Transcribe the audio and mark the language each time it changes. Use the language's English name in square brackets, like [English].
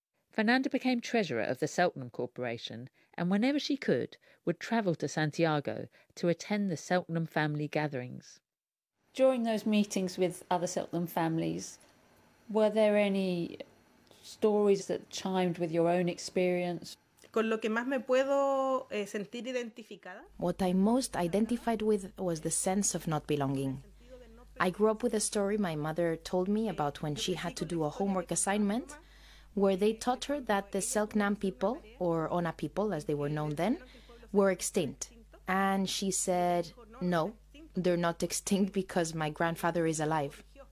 [English] Fernanda became treasurer of the Selknam Corporation and whenever she could, would travel to Santiago to attend the Selknam family gatherings. During those meetings with other Selknam families, were there any stories that chimed with your own experience? [Spanish] Con lo que más me puedo sentir identificada. [English] What I most identified with was the sense of not belonging. I grew up with a story my mother told me about when she had to do a homework assignment, where they taught her that the Selknam people, or Ona people as they were known then, were extinct. And she said, no, they're not extinct because my grandfather is alive.